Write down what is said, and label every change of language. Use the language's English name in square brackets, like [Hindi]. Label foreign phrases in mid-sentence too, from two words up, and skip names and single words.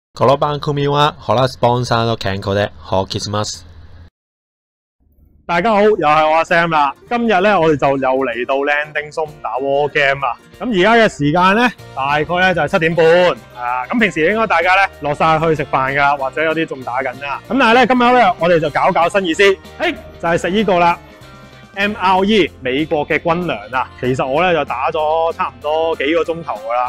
[Japanese] この番組はホラスポンサーの健康で好キスます。 [Cantonese] 大家好，又係我阿 Sam 啦。今日咧，我哋就又嚟到 Landing Zone 打 [English] War Game [Cantonese] 啦。咁而家嘅時間咧，大概咧就係7點半。咁平時應該大家咧落晒去食飯㗎，或者有啲仲打緊啦。咁但係咧，今日咧我哋就搞新意思，就係食呢個啦。MRE 美國嘅軍糧啊，其實我咧就打咗差唔多幾個鐘頭㗎啦。